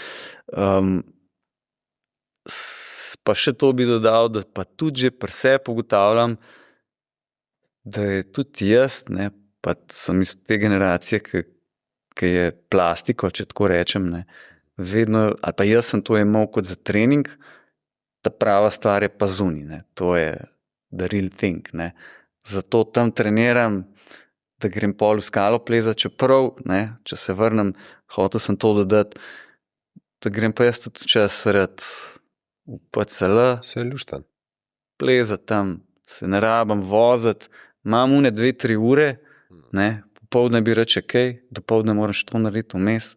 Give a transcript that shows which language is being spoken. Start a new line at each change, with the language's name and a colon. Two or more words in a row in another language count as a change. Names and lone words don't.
Slovenian: Pa še to bi dodal, da pa tudi že pri sebi ugotavljam, da je tudi jaz, ne, pa sem iz te generacije, ki je plastiko, če tako rečem, ne, vedno, ali pa jaz sem to imel kot za trening, ta prava stvar je pa zunaj, ne, to je
English: the real thing,
Slovenian: ne. Zato tam treniram, da grem pol v skalo plezati, čeprav, ne, če se vrnem, hotel sem to dodati, da grem pa jaz tudi čas rad v PCL, Vse luštan. plezati tam, se ne rabim voziti, imam 2-3 ure, ne, popoldne bi reče kaj, dopoldne moraš to narediti vmes.